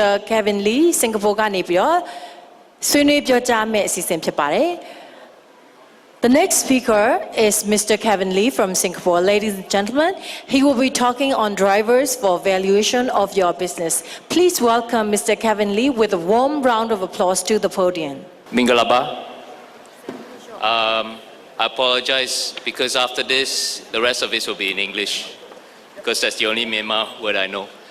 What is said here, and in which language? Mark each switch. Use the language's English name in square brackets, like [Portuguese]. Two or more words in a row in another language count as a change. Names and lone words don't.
[Burmese] Kevin Lee စင်ကာပူကနေပြီးဆွေးနွေးပြောကြားမယ့်အစီအစဉ်ဖြစ်ပါတယ် [English] The next speaker is Mr. Kevin Lee from Singapore. Ladies and gentlemen, he will be talking on drivers for valuation of your business. Please welcome Mr. Kevin Lee with a warm round of applause to the podium. Mingalaba. I apologize because after this, the rest of it will be in English because that's the only Myanmar word I know.